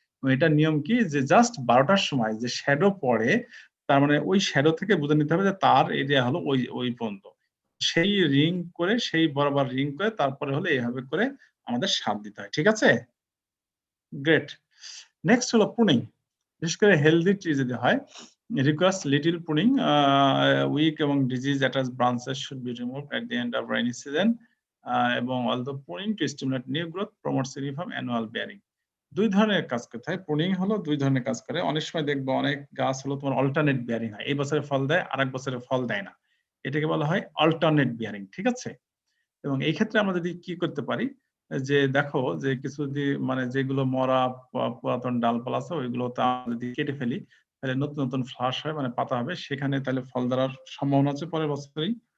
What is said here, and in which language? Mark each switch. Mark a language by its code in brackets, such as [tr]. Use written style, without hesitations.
[bn] এটার নিয়ম কি, যে জাস্ট 12টার সময় যে শ্যাডো পড়ে, তার মানে ওই শ্যাডো থেকে বুঝে নিতে হবে যে তার এরিয়া হলো ওই ওই পর্যন্ত। সেই রিং করে, সেই বরাবর রিং করে তারপরে হলো এইভাবে করে আমাদের সার দিতে হয়। ঠিক আছে? গ্রেট। নেক্সট হলো প্রুনিং। বিশেষ করে হেলদি ট্রি যদি হয়, [en] requires little pruning. Weak [bn] এবং [en] disease attached branches should be removed at the end of rainy season. [bn] এবং [en] although pruning to stimulate new growth promotes uniform annual bearing. [bn] দুই ধরনের কাজ করতে হয়। প্রুনিং হলো দুই ধরনের কাজ করে। অনেক সময় দেখবো অনেক গাছ হলো তোমার অল্টারনেট বিয়ারিং হয়। এই বছরে ফল দেয়, আরেক বছরে ফল দেয় না। এটাকে বলা হয় অল্টারনেট বিয়ারিং। ঠিক আছে? এবং এই ক্ষেত্রে আমরা যদি কি করতে পারি, যে দেখো যে কিছু যদি মানে যেগুলো মরা পুরাতন ডালপালা আছে, ওইগুলো যদি কেটে ফেলি, তাহলে নতুন নতুন ফ্লাশ হয়, মানে পাতা হবে, সেখানে তাহলে ফল ধরার সম্ভাবনা আছে পরের বছরেই।